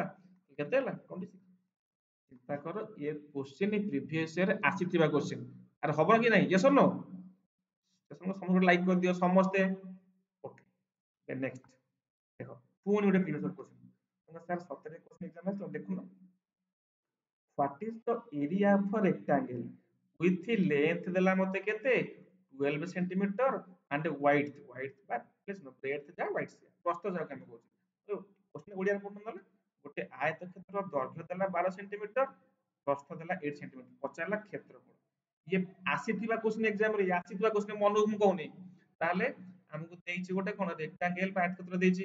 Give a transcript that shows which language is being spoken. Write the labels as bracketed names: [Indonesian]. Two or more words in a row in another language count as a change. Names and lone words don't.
[Odia] କେତେ ହେଲା? 26। ଚିନ୍ତା କର, ଏ [English] question previous year [Odia] ଆସିଥିବା କ୍ୱେଶ୍ଚିନ୍। ଆରେ ହବ କି ନାହିଁ? [English] yes or no? [Odia] ସମସ୍ତେ ଲାଇକ୍ କରିଦିଅ ସମସ୍ତେ। [English] okay next [Odia] ଦେଖ, ପୁଣି ଗୋଟେ [English] previous year question. [Odia] ସାର୍ ସତରେ [English] question exam [Odia] ଆସିଥିଲା, ଦେଖୁନ। [English] What is the area of a rectangle with length [Odia] ଦେଲା ମତେ କେତେ? 12 [English] centimeter and width, width [Odia] ବା breadth ଯା width ଯା, ପ୍ରସ୍ଥ ଯାକୁ ଆମେ କହୁଛୁ। କ୍ୱେଶ୍ଚିନ୍ ଓଡ଼ିଆରେ ପଢୁନ ନହେଲେ। ଗୋଟେ ଆୟତକ୍ଷେତ୍ର ଦୈର୍ଘ୍ୟ ଦେଲା 12 ସେଣ୍ଟିମିଟର, ପ୍ରସ୍ଥ ଦେଲା 8 ସେଣ୍ଟିମିଟର, ପଚାରିଲା କ୍ଷେତ୍ରଫଳ। ଇଏ ଆସିଥିବା [English] question exam [Odia] ରେ, ଆସିଥିବା କ୍ୱେଶ୍ଚିନ୍ ମନକୁ ମୁଁ କହୁନି। ତାହେଲେ ଆମକୁ ଦେଇଛି ଗୋଟେ କଣ? ରେକ୍ଟାଙ୍ଗେଲ ବା ଆୟତକ୍ଷେତ୍ର ଦେଇଛି।